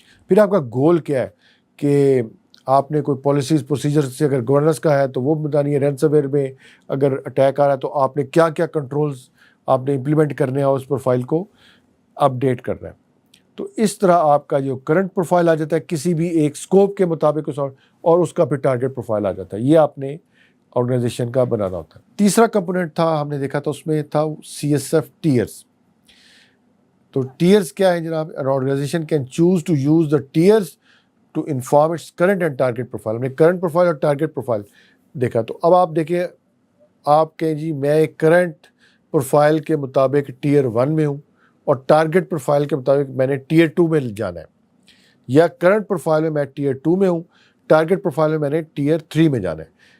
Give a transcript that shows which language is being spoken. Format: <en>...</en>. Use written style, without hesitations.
<ur>پھر آپ کا گول کیا ہے کہ آپ نے کوئی پالیسیز پروسیجر سے اگر گورننس کا ہے تو وہ بتانی ہے, رینسم ویئر میں اگر اٹیک آ رہا ہے تو آپ نے کیا کیا کنٹرولز آپ نے امپلیمنٹ کرنے ہیں اور اس پروفائل کو اپڈیٹ کرنا ہے. تو اس طرح آپ کا جو کرنٹ پروفائل آ جاتا ہے کسی بھی ایک اسکوپ کے مطابق, اور اس کا پھر ٹارگیٹ پروفائل آ جاتا ہے. یہ آپ نے آرگنائزیشن کا بنانا ہوتا ہے. تیسرا کمپوننٹ تھا, ہم نے دیکھا تھا اس میں تھا CSF ٹیئرس. تو ٹیئرس کیا ہے جناب,</ur> <en>an organization can choose to use the tiers to inform its current and target profile.</en> <ur>ہم نے کرنٹ پروفائل اور ٹارگیٹ پروفائل دیکھا. تو اب آپ دیکھیں, آپ کہیں جی میں ایک کرنٹ پروفائل کے مطابق ٹیئر 1 میں ہوں اور ٹارگیٹ پروفائل کے مطابق میں نے ٹیئر 2 میں جانا ہے, یا کرنٹ پروفائل میں ٹیئر 2 میں ہوں, ٹارگیٹ پروفائل میں نے ٹیئر 3 میں جانا ہے.</ur>